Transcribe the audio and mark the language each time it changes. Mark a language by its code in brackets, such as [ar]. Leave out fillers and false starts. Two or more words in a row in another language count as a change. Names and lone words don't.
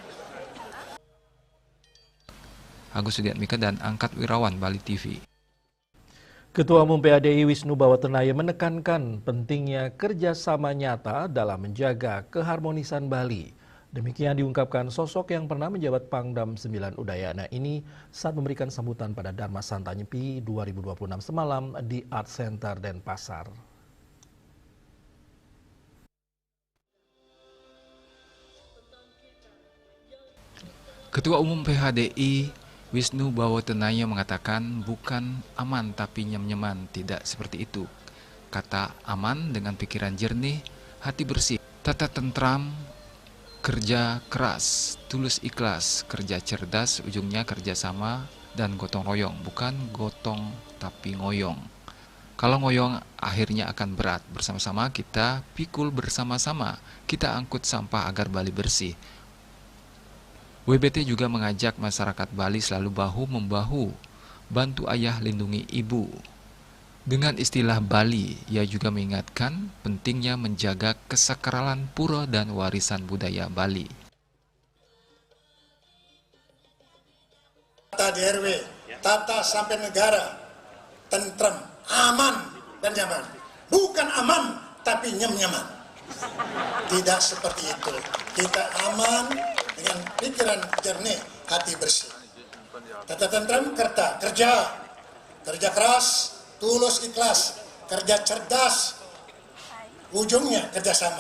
[id] Agus Sudiatmika dan Angkat Wirawan, Bali TV. Ketua Umum PADI Wisnu Bawatenaya menekankan pentingnya kerjasama nyata dalam menjaga keharmonisan Bali. Demikian diungkapkan sosok yang pernah menjabat Pangdam 9 Udayana ini saat memberikan sambutan pada Dharma Santa Nyepi 2026 semalam di Art Center Denpasar. Ketua Umum PHDI Wisnu Bawatenaya mengatakan bukan aman tapi nyem-nyeman, tidak seperti itu. Kata aman dengan pikiran jernih, hati bersih, tata tentram, kerja keras, tulus ikhlas, kerja cerdas, ujungnya kerjasama dan gotong royong, bukan gotong tapi ngoyong. Kalau ngoyong akhirnya akan berat, bersama-sama kita pikul bersama-sama, kita angkut sampah agar Bali bersih. WBT juga mengajak masyarakat Bali selalu bahu-membahu, bantu ayah lindungi ibu. Dengan istilah Bali, ia juga mengingatkan pentingnya menjaga kesakralan pura dan warisan budaya Bali. Tata DRW, tata sampai negara, tentrem, aman dan nyaman. Bukan aman, tapi nyem-nyaman. Tidak seperti itu. Kita aman dengan pikiran jernih, hati bersih. Tata tentram, kerja keras, tulus ikhlas, kerja cerdas, ujungnya kerjasama.